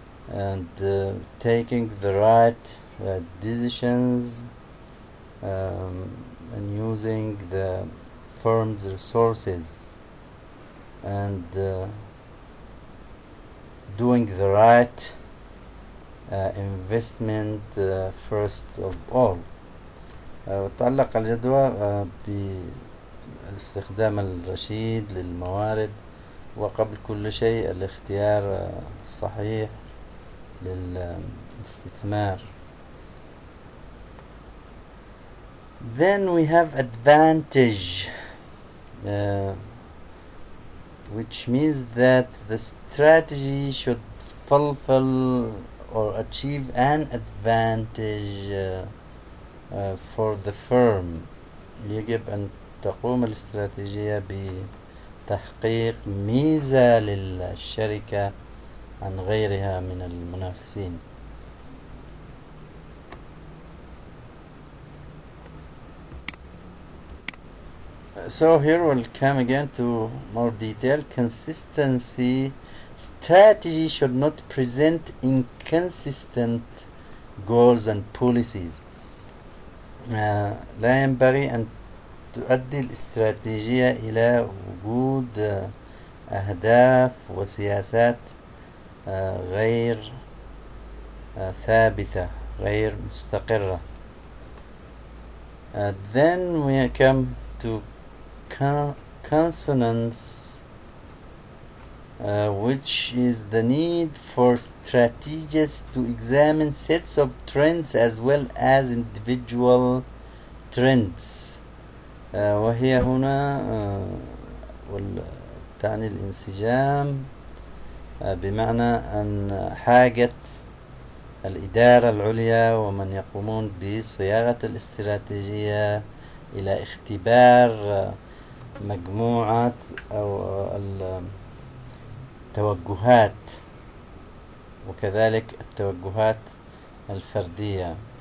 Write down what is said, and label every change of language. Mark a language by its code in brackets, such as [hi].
[en] and taking the right decisions and using the firm's resources, and doing the right investment first of all. [ar] تعلق الجدوى بالاستخدام الرشيد للموارد، وقبل كل شيء الاختيار الصحيح للاستثمار. [en] Then we have advantage, which means that the strategy should fulfill or achieve an advantage for the firm. [ar] يجب أن تقوم الاستراتيجية بتحقيق ميزة للشركة عن غيرها من المنافسين. [en] So here we'll come again to more detail. Consistency. Strategy should not present inconsistent goals and policies. [ar] لا ينبغي أن تؤدي الاستراتيجية إلى وجود أهداف وسياسات غير ثابتة، غير مستقرة. [en] Then we come to consonance, which is the need for strategists to examine sets of trends as well as individual trends. [ar] وهي هنا تعني الانسجام بمعنى أن حاجة الإدارة العليا ومن يقومون بصياغة الاستراتيجية إلى اختبار مجموعة أو التوجهات وكذلك التوجهات الفردية.